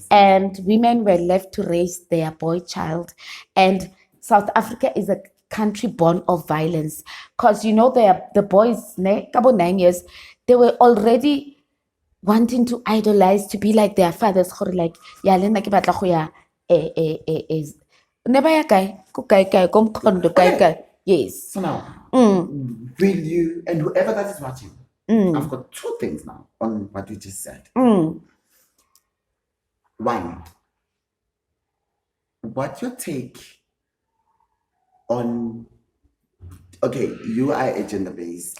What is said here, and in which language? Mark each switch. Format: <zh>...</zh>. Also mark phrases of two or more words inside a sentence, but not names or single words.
<en>and women were left to raise their boy child. And South Africa is a country born of violence, because the boys, couple 9 years, they were already wanting to idolize, to be like their fathers. Like, yeah,</en> <tn>le nna ke batla go ya ne ba ya kae ko kae ko Mkhondo kae.</tn> <en>Yes. So now, will you, and whoever that is watching, I've got 2 things now on what you just said. One, what's your take on, okay, you are a gender-based</en>